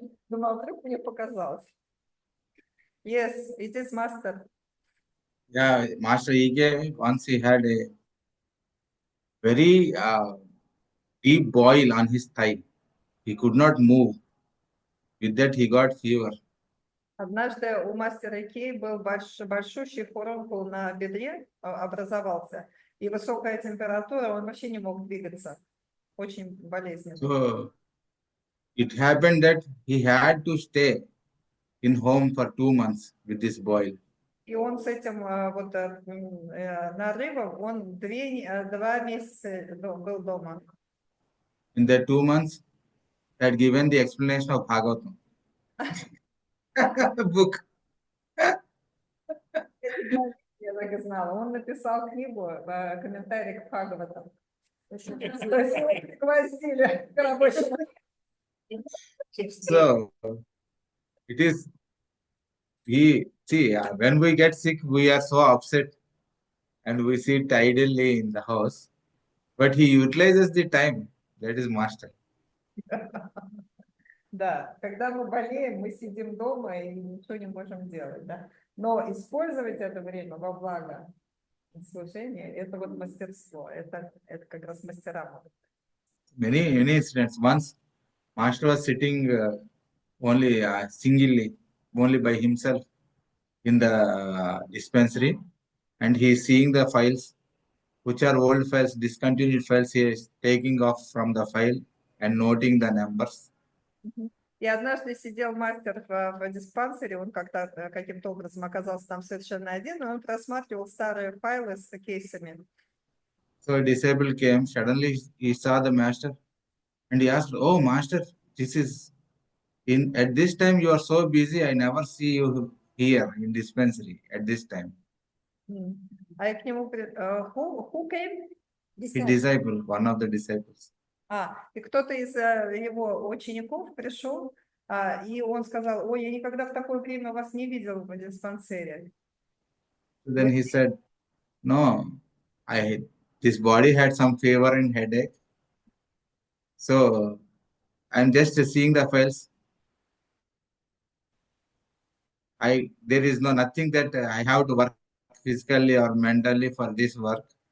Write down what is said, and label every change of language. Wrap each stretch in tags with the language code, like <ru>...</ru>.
<ru>Думала, вдруг мне показалось.</ru> <en>Yes, it is master. Yeah, Master Ige, once he had a very deep boil on his thigh. He could not move. With that, he got fever.</en> <ru>Однажды у мастера Кей был большущий фурункул на бедре образовался, и высокая температура, он вообще не мог двигаться. Очень болезненно.</ru> <en>So it happened that he had to stay in home for 2 months with this boil.</en> <ru>И он с этим вот нарывом, он 2 месяца был дома.</ru> <en>In the 2 months, he had given the explanation of Bhagavatam book.</en> <ru>Я так и знала. Он написал книгу, комментарий к Бхагаватам. Пригвоздили к рабочему.</ru> <en>So it is, when we get sick, we are so upset and we sit idly in the house. But he utilizes the time. That is master.</en> <ru>Да, когда мы болеем, мы сидим дома и ничего не можем делать, да. Но использовать это время во благо служения, это вот мастерство, это как раз мастера могут.</ru> <en>Many incidents. Once, master was sitting only singly, only by himself in the dispensary, and he is seeing the files, which are old files, discontinued files. He is taking off from the file and noting the numbers.</en> <ru>И однажды сидел мастер в диспансере, он как-то каким-то образом оказался там совершенно один, и он просматривал старые файлы с кейсами.</ru> <en>So a disabled came, suddenly he saw the master and he asked, "Oh, master, this is at this time you are so busy, I never see you here in dispensary at this time."</en> <ru>А я к нему,</ru> <en>who came? His disciple, one of the disciples.</en> <ru>И кто-то из его учеников пришел, и он сказал: ой, я никогда в такое время вас не видел в диспансере.</ru> <en>So then he said, "No, this body had some fever and headache. So I'm just seeing the files. There is nothing that I have to work physically or mentally for this work.</en>